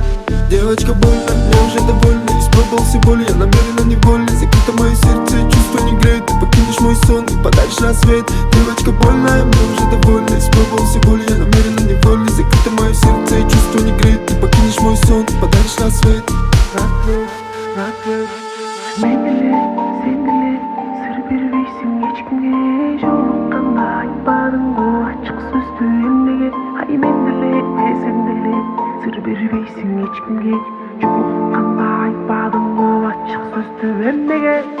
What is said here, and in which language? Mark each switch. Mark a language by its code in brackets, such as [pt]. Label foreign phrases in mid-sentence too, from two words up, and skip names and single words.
[ru] Девочка, больно, мне уже довольно. Испробовал все боли, я намеренно невольно. Закрыто мое сердце, чувство не греет. Ты покинешь мой сон и подаришь рассвет. Девочка, больно, мне уже довольно. Испробовал все боли, я намеренно невольно. Закрыто мое сердце, чувство не греет. Ты покинешь мой сон и подаришь рассвет. [ky] Мен эле, сен эле, сыр бербейсиң эчкимге. Жолукканда айтпадыңбы ачык сөздү эмнеге? Ай мен эле, сен эле, сыр бербейсиң эчкимге. Жолукканда айтпадыңбы ачык сөздү эмнеге?